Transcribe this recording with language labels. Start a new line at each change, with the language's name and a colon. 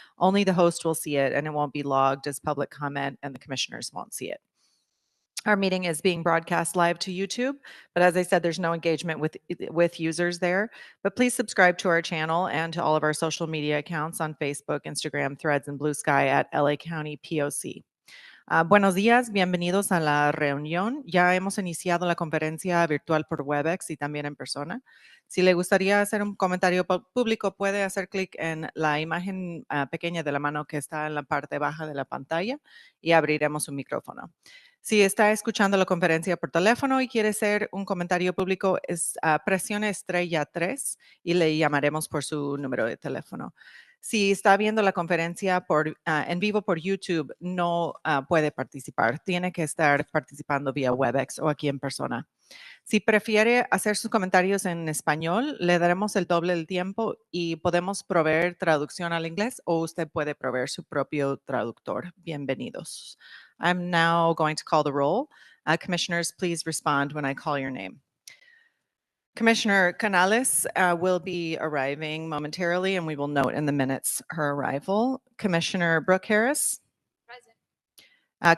English: Only the host will see it, and it won't be logged as public comment, and the commissioners won't see it. Our meeting is being broadcast live to YouTube, but as I said, there's no engagement with users there. But please subscribe to our channel and to all of our social media accounts on Facebook, Instagram, Threads, and Blue Sky at LA County POC.
Spanish: Buenos días, bienvenidos a la reunión. Ya hemos iniciado la conferencia virtual por WebEx y también en persona. Si le gustaría hacer un comentario público, puede hacer clic en la imagen pequeña de la mano que está en la parte baja de la pantalla y abriremos un micrófono. Si está escuchando la conferencia por teléfono y quiere hacer un comentario público, presione *3 y le llamaremos por su número de teléfono. Si está viendo la conferencia en vivo por YouTube, no puede participar. Tiene que estar participando vía WebEx o aquí en persona. Si prefiere hacer sus comentarios en español, le daremos el doble del tiempo y podemos proveer traducción al inglés o usted puede proveer su propio traductor. Bienvenidos.
English: I'm now going to call the roll. Commissioners, please respond when I call your name. Commissioner Canales will be arriving momentarily, and we will note in the minutes her arrival. Commissioner Brooke Harris? Present.